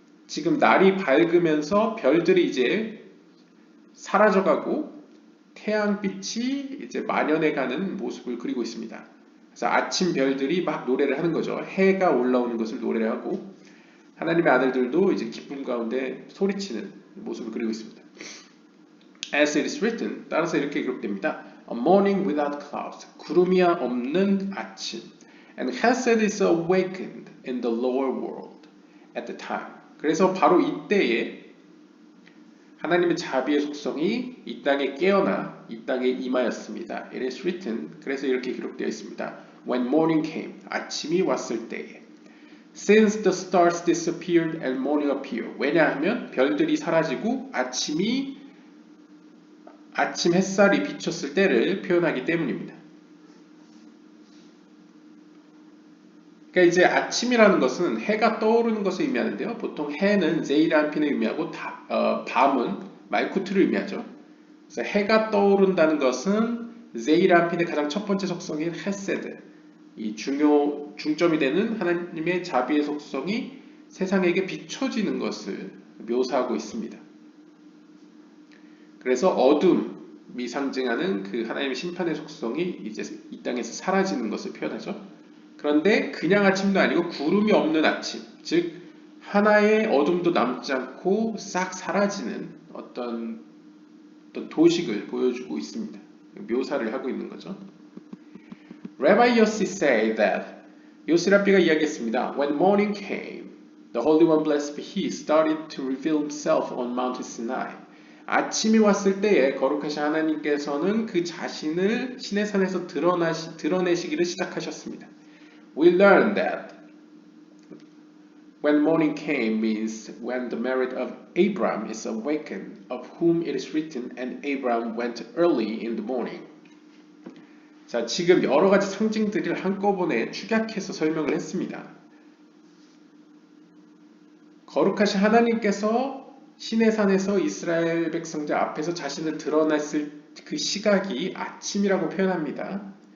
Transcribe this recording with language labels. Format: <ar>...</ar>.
<ko>지금 날이 밝으면서 별들이 이제 사라져가고 태양빛이 이제 만연해가는 모습을 그리고 있습니다. 그래서 아침 별들이 막 노래를 하는 거죠. 해가 올라오는 것을 노래를 하고 하나님의 아들들도 이제 기쁨 가운데 소리치는 모습을 그리고 있습니다.</ko> <en>As it is written,</en> <ko>따라서 이렇게 기록됩니다.</ko> <en>A morning without clouds,</en> <ko>구름이 없는 아침.</ko> <en>And Hesed is awakened in the lower world at the time.</en> <ko>그래서 바로 이때에 하나님의 자비의 속성이 이 땅에 깨어나 이 땅에 임하였습니다.</ko> <en>It is written,</en> <ko>그래서 이렇게 기록되어 있습니다.</ko> <en>When morning came,</en> <ko>아침이 왔을 때에.</ko> <en>Since the stars disappeared and morning appeared.</en> <ko>왜냐하면 별들이 사라지고 아침 햇살이 비쳤을 때를 표현하기 때문입니다. 그러니까 이제 아침이라는 것은 해가 떠오르는 것을 의미하는데요. 보통 해는 제이란핀을 의미하고 밤은 말쿠트를 의미하죠. 그래서 해가 떠오른다는 것은 제이란핀의 가장 첫 번째 속성인 헤세드, 이 중점이 되는 하나님의 자비의 속성이 세상에게 비춰지는 것을 묘사하고 있습니다. 그래서 어둠이 상징하는 그 하나님의 심판의 속성이 이제 이 땅에서 사라지는 것을 표현하죠. 그런데 그냥 아침도 아니고 구름이 없는 아침, 즉 하나의 어둠도 남지 않고 싹 사라지는 어떤 도식을 보여주고 있습니다. 묘사를 하고 있는 거죠.</ko> <en>Rabbi Yossi said that</en> <ko>요시 랍비가 이야기했습니다.</ko> <en>When morning came, the Holy One blessed be He started to reveal Himself on Mount Sinai.</en> <ko>아침이 왔을 때에 거룩하신 하나님께서는 그 자신을 시내산에서 드러내시기를 시작하셨습니다.</ko> <en>We learn that when morning came means when the merit of Abraham is awakened, of whom it is written, and Abraham went early in the morning.</en> <ko>자, 지금 여러 가지 상징들을 한꺼번에 축약해서 설명을 했습니다. 거룩하신 하나님께서 시내산에서 이스라엘 백성들 앞에서 자신을 드러냈을 그 시각이 아침이라고 표현합니다.</ko>